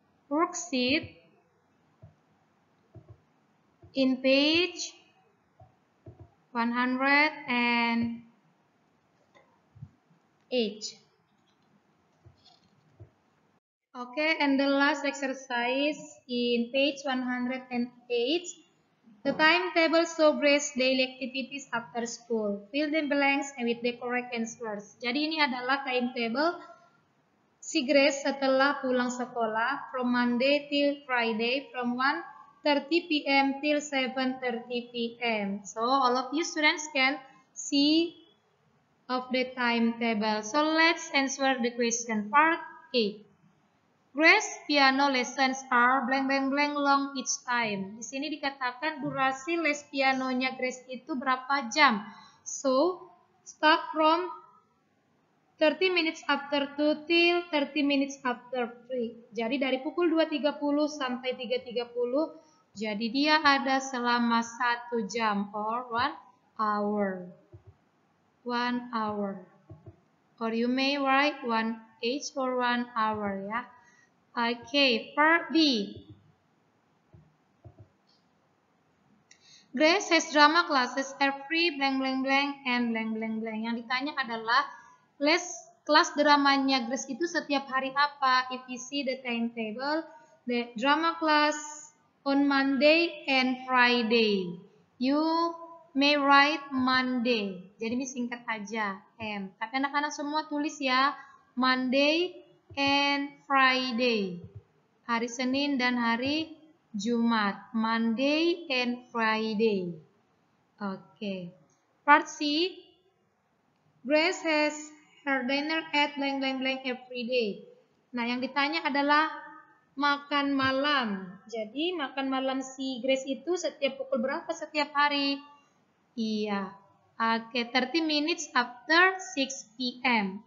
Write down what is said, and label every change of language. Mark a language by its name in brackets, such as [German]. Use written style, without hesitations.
[English] worksheet in page 108. Okay, and the last exercise in page 108. The timetable shows Grace's daily activities after school. Fill the blanks with the correct answers. [Indonesian] Jadi ini adalah timetable si Grace setelah pulang sekolah [English] from Monday till Friday from 1:30 p.m. till 7:30 p.m. So all of you students can see of the timetable. So let's answer the question. Part A. Grace piano lessons are blank blank blank long each time. [Indonesian] Di sini dikatakan durasi les pianonya Grace itu berapa jam. [English] So, start from 30 minutes after 2 till 30 minutes after 3. [Indonesian] Jadi dari pukul 2.30 sampai 3.30. Jadi dia ada selama 1 jam [English] or 1 hour. 1 hour. Or you may write 1 each or 1 hour ya. Okay, part B. Grace has drama classes every blank blank blank and blank blank blank. [Indonesian] Yang ditanya adalah kelas dramanya Grace itu setiap hari apa? [English] If you see the timetable, the drama class on Monday and Friday. You may write Monday. [Indonesian] Jadi ini singkat aja M. Tapi anak-anak semua tulis ya Monday and Friday. Hari Senin dan hari Jumat. Monday and Friday. Okay. Part C. [English] Grace has her dinner at blank blank blank every day. [Indonesian] Nah, yang ditanya adalah makan malam. Jadi, makan malam si Grace itu setiap pukul berapa setiap hari? Iya. [English] Oke, 30 minutes after 6 p.m.